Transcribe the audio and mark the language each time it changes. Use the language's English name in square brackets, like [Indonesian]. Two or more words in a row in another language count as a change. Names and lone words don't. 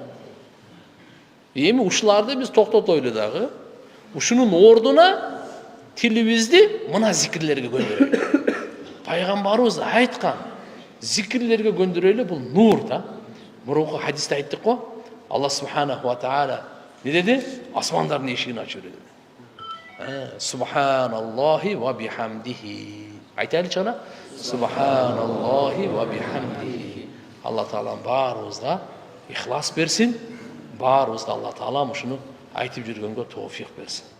[Kyrgyz] Эми ушуларды биз токтотойлу дагы. Ушунун ордуна тилибизди мына зикирлерге көндүрөйлү. Пайгамбарыбыз айткан зикирлерге көндүрөйлү, бул нур да. Мурунку хадисте айттык го. Алла [Arabic] سبحانه وتعالى [Kyrgyz] не деди? Асмандардын эшигин ачып берди. [Arabic] سبحان الله وبحمده. [Kyrgyz] Айтайлычы ана? [Arabic] سبحان الله وبحمده. [Kyrgyz] Алла Таалам баарыбызга ихлас берсин. Баарыбызга Алла Таалам ушуну айтып жүргөнгө тоофик берсин.